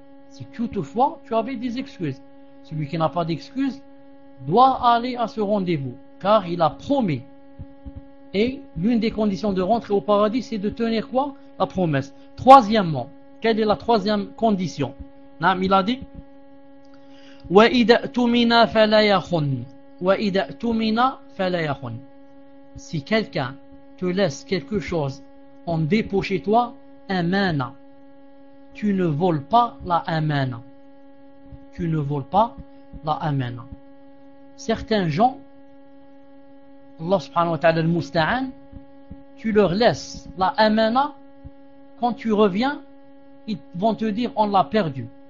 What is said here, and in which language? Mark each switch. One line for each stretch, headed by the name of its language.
French: Si toutefois tu avais des excuses. Celui qui n'a pas d'excuses doit aller à ce rendez-vous car il a promis. Et l'une des conditions de rentrer au paradis, c'est de tenir quoi? La promesse. Troisièmement, quelle est la troisième condition?
Arabic: Naam,
French: il a dit
Arabic: وَإِذَا أْتُمِنَا فَلَا يَخُنْ وَإِذَا أْتُمِنَا فَلَا يَخُنْ.
French: Si quelqu'un te laisse quelque chose en dépôt chez toi, amana, tu ne voles pas la amana. Tu ne voles pas la amana. Certains gens, Allah subhanahu wa ta'ala al-musta'an, tu leur laisses la amana, quand tu reviens, ils vont te dire on l'a perdu.